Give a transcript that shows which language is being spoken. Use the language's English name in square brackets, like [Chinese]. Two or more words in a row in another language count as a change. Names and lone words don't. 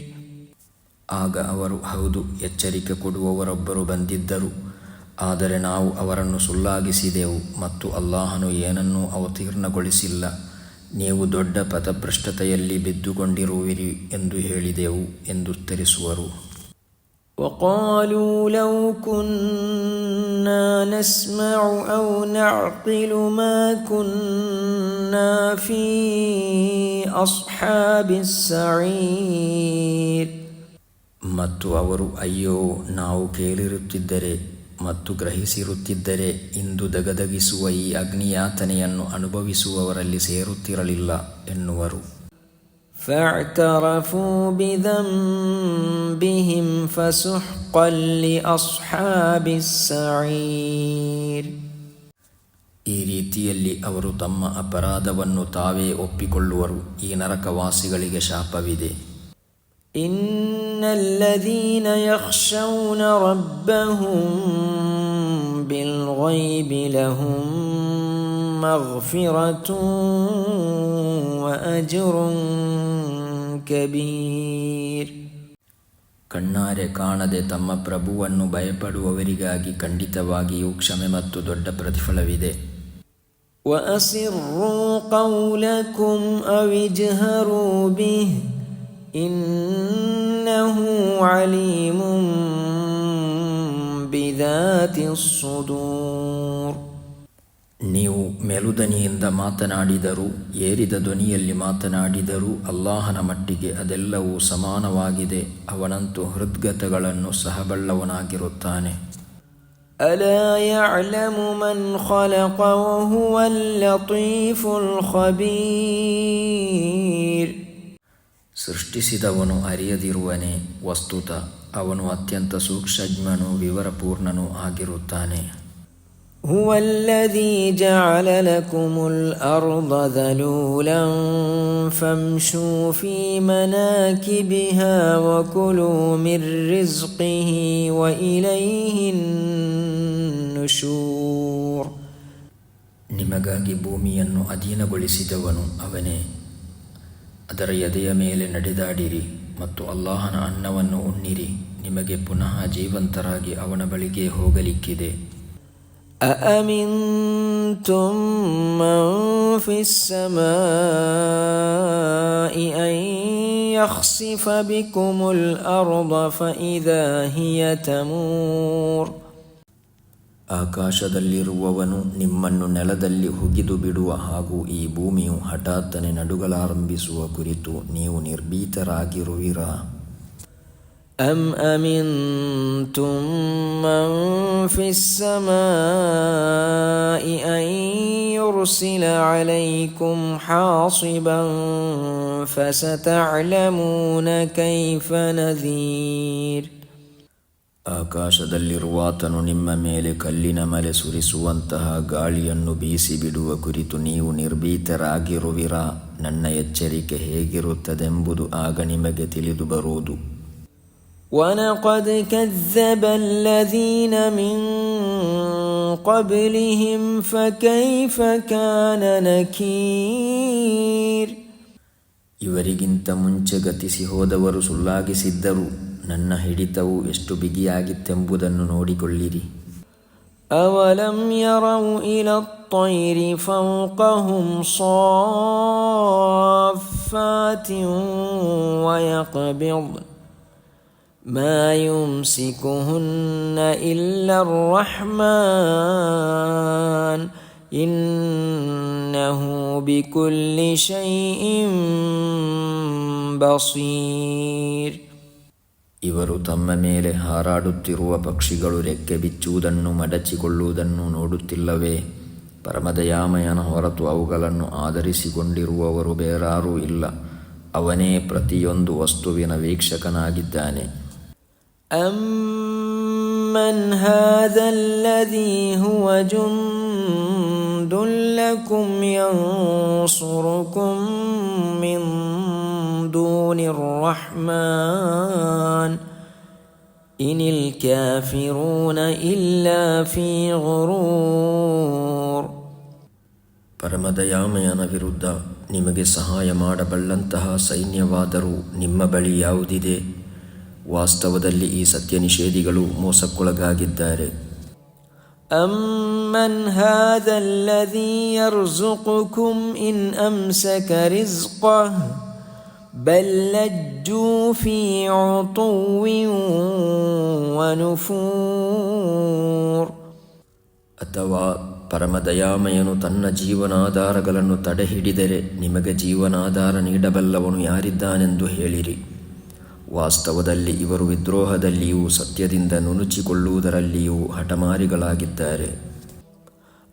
[Kannada] ಆಗ ಅವರು, ಹೌದು, ಎಚ್ಚರಿಕೆ ಕೊಡುವವರೊಬ್ಬರು ಬಂದಿದ್ದರು, ಆದರೆ ನಾವು ಅವರನ್ನು ಸುಳ್ಳಾಗಿಸಿದೆವು ಮತ್ತು ಅಲ್ಲಾಹನು ಏನನ್ನೂ ಅವತೀರ್ಣಗೊಳಿಸಿಲ್ಲ. ನೀವು ದೊಡ್ಡ ಪಥಭ್ರಷ್ಟತೆಯಲ್ಲಿ ಬಿದ್ದುಕೊಂಡಿರುವಿರಿ ಎಂದು ಹೇಳಿದೆವು ಎಂದುತ್ತರಿಸುವರು. [Arabic] وقالوا لو كنا نسمع أو نعقل ما كنا في أصحاب السعير. [Kannada] ಮತ್ತು ಅವರು, ಅಯ್ಯೋ, ನಾವು ಕೇಳಿರುತ್ತಿದ್ದರೆ ಮತ್ತು ಗ್ರಹಿಸಿರುತ್ತಿದ್ದರೆ ಇಂದು ದಗದಗಿಸುವ ಈ ಅಗ್ನಿಯಾತನೆಯನ್ನು ಅನುಭವಿಸುವವರಲ್ಲಿ ಸೇರುತ್ತಿರಲಿಲ್ಲ ಎನ್ನುವರು. [Arabic] فاعترفوا بذنبهم فسحقا لأصحاب السعير. [Kannada] ಈ ರೀತಿಯಲ್ಲಿ ಅವರು ತಮ್ಮ ಅಪರಾಧವನ್ನು ತಾವೇ ಒಪ್ಪಿಕೊಳ್ಳುವರು. ಈ ನರಕವಾಸಿಗಳಿಗೆ ಶಾಪವಿದೆ. [Arabic] إن الذين يخشون ربهم بالغيب لهم مغفرة وأجر كبير. [Kannada] ಕಣ್ಣಾರೆ ಕಾಣದೆ ತಮ್ಮ ಪ್ರಭುವನ್ನು ಭಯಪಡುವವರಿಗಾಗಿ ಖಂಡಿತವಾಗಿಯೂ ಕ್ಷಮೆ ಮತ್ತು ದೊಡ್ಡ ಪ್ರತಿಫಲವಿದೆ. [Arabic] وأسروا قولكم أو اجهروا به إنه عليم بذات الصدور. [Kannada] ನೀವು ಮೆಲುದನಿಯಿಂದ ಮಾತನಾಡಿದರೂ ಏರಿದ ಧ್ವನಿಯಲ್ಲಿ ಮಾತನಾಡಿದರೂ ಅಲ್ಲಾಹನ ಮಟ್ಟಿಗೆ ಅದೆಲ್ಲವೂ ಸಮಾನವಾಗಿದೆ. ಅವನಂತೂ ಹೃದ್ಗತಗಳನ್ನು ಸಹ ಬಲ್ಲವನಾಗಿರುತ್ತಾನೆ. [Arabic] ألا يعلم من خلق وهو اللطيف الخبير. [Kannada] ಸೃಷ್ಟಿಸಿದವನು ಅರಿಯದಿರುವನೇ? ವಸ್ತುತ ಅವನು ಅತ್ಯಂತ ಸೂಕ್ಷ್ಮಜ್ಞನೂ ವಿವರಪೂರ್ಣನೂ ಆಗಿರುತ್ತಾನೆ. [Arabic] هو الذي جعل لكم الأرض ذلولا فامشوا في مناكبها وكلوا من رزقه وإليه النشور. [Kannada] ನಿಮಗಾಗಿ ಭೂಮಿಯನ್ನು ಅಧೀನಗೊಳಿಸಿದವನು ಅವನೇ. ಅದರ ಎದೆಯ ಮೇಲೆ ನಡೆದಾಡಿರಿ ಮತ್ತು ಅಲ್ಲಾಹನ ಅನ್ನವನ್ನು ಉಣ್ಣಿರಿ. ನಿಮಗೆ ಪುನಃ ಜೀವಂತರಾಗಿ ಅವನ ಬಳಿಗೆ ಹೋಗಲಿಕ್ಕಿದೆ. [Arabic] أأمنتم من في السماء أن يخسف بكم الأرض فإذا هي تمور. [Kannada] ಆಕಾಶದಲ್ಲಿರುವವನು ನಿಮ್ಮನ್ನು ನೆಲದಲ್ಲಿ ಹುಗಿದು ಬಿಡುವ ಹಾಗೂ ಈ ಭೂಮಿಯು ಹಠಾತ್ತನೆ ನಡುಗಲಾರಂಭಿಸುವ ಕುರಿತು ನೀವು ನಿರ್ಭೀತರಾಗಿರುವಿರಾ? [Arabic] أم أمنتم من في السماء أن يرسل عليكم حاصبا فستعلمون كيف نذير. [Kannada] ಆಕಾಶದಲ್ಲಿರುವಾತನು ನಿಮ್ಮ ಮೇಲೆ ಕಲ್ಲಿನ ಮಲೆ ಸುರಿಸುವಂತಹ ಗಾಳಿಯನ್ನು ಬೀಸಿ ಬಿಡುವ ಕುರಿತು ನೀವು ನಿರ್ಭೀತರಾಗಿರುವಿರಾ? ನನ್ನ ಎಚ್ಚರಿಕೆ ಹೇಗಿರುತ್ತದೆಂಬುದು ಆಗ ನಿಮಗೆ ತಿಳಿದು ಬರುವುದು. [Arabic] وَلَقَدْ كَذَّبَ الَّذِينَ مِن قَبْلِهِمْ فَكَيْفَ كَانَ نَكِيرِ. [Kannada] ಇವರಿಗಿಂತ ಮುಂಚೆ ಗತಿಸಿ ಹೋದವರು ಸುಳ್ಳಾಗಿಸಿದ್ದರು. ನನ್ನ ಹಿಡಿತವು ಎಷ್ಟು ಬಿಗಿಯಾಗಿತ್ತೆಂಬುದನ್ನು ನೋಡಿಕೊಳ್ಳಿರಿ. [Arabic] أَوَلَمْ يَرَوْا إِلَى الطَّيْرِ فَوْقَهُمْ صَافَّاتٍ وَيَقْبِضْنَ ما يمسكهن إلا الرحمن إنه بكل شيء بصير. [Kannada] ಇವರು ತಮ್ಮ ಮೇಲೆ ಹಾರಾಡುತ್ತಿರುವ ಪಕ್ಷಿಗಳು ರೆಕ್ಕೆ ಬಿಚ್ಚುವುದನ್ನು ಮಡಚಿಕೊಳ್ಳುವುದನ್ನು ನೋಡುತ್ತಿಲ್ಲವೇ? ಪರಮದಯಾಮಯನ ಹೊರತು ಅವುಗಳನ್ನು ಆಧರಿಸಿಕೊಂಡಿರುವವರು ಬೇರಾರೂ ಇಲ್ಲ. ಅವನೇ ಪ್ರತಿಯೊಂದು ವಸ್ತುವಿನ ವೀಕ್ಷಕನಾಗಿದ್ದಾನೆ. [Arabic] أَمَّنْ هَذَا الَّذِي هُوَ جُنْدٌ لَكُمْ يَنْصُرُكُمْ مِنْ دُونِ الرَّحْمَنِ إِنِ الْكَافِرُونَ إِلَّا فِي غُرُورٍ. [Kannada] ಪರಮದಯಾಮಯನ ವಿರುದ್ಧ ನಿಮಗೆ ಸಹಾಯ ಮಾಡಬಲ್ಲಂತಹ ಸೈನ್ಯವಾದರೂ ನಿಮ್ಮ ಬಳಿ ಯಾವುದಿದೆ? ವಾಸ್ತವದಲ್ಲಿ ಈ ಸತ್ಯ ನಿಷೇಧಿಗಳು ಮೋಸಕ್ಕೊಳಗಾಗಿದ್ದಾರೆ. [Arabic] أَمَّنْ هَذَا الَّذِي يَرْزُقُكُمْ إِنْ أَمْسَكَ رِزْقَهُ بَلْ لَجُّوا فِي عُتُوٍّ وَنُفُورٍ. [Kannada] ಅಥವಾ ಪರಮದಯಾಮಯನು ತನ್ನ ಜೀವನಾಧಾರಗಳನ್ನು ತಡೆಹಿಡಿದರೆ ನಿಮಗೆ ಜೀವನಾಧಾರ ನೀಡಬಲ್ಲವನು ಯಾರಿದ್ದಾನೆಂದು ಹೇಳಿರಿ. ವಾಸ್ತವದಲ್ಲಿ ಇವರು ವಿದ್ರೋಹದಲ್ಲಿಯೂ ಸತ್ಯದಿಂದ ನುಣುಚಿಕೊಳ್ಳುವುದರಲ್ಲಿಯೂ ಹಠಮಾರಿಗಳಾಗಿದ್ದಾರೆ.